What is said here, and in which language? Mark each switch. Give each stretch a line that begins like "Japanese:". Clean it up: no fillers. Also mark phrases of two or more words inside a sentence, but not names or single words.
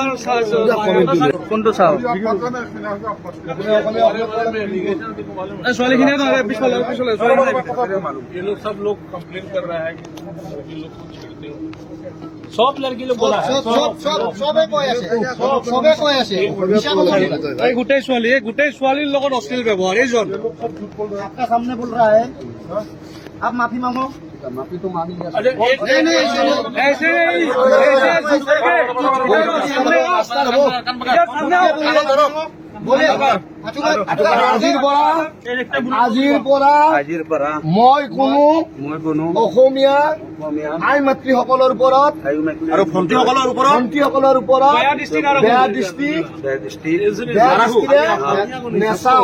Assamese: কোনটো চাও ছোৱালীখিনি পিছফালে
Hindi: ये लोग सब लोग कंप्लेन कर रहा है कि लड़की लोग को छेड़ते हो। सब लड़की लोग बोला है,
Assamese: এই গোটেই ছোৱালীৰ লগত অশ্লীল ব্যৱহাৰ এইজন
Hindi: आपका सामने बोल रहा है आप माफी मांगो अरे एक ऐसे
Assamese: আজিৰ পৰা মই কোনো অসমীয়া আই মাতৃসকলৰ ওপৰত আৰু ভণ্টিসকলৰ ওপৰত বেয়া দৃষ্টি নেচাও।